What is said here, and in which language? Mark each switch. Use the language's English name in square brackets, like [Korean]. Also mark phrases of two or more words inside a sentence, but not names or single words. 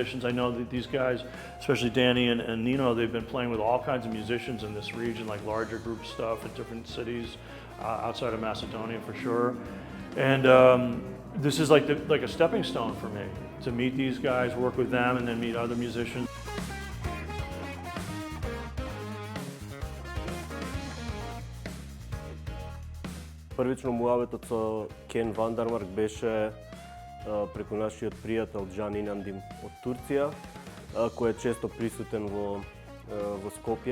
[English] I know that these guys, especially Danny and Nino, they've been playing with all kinds of musicians in this region, like larger group stuff in different cities outside of Macedonia for sure. And this is like a stepping stone for me, to meet these guys, work with them, and then meet other musicians. [Macedonian] Првично муаветот со Кен Вандармарк беше преку нашиот пријател Джан Инандим од Турција, кој е често присутен во Скопје.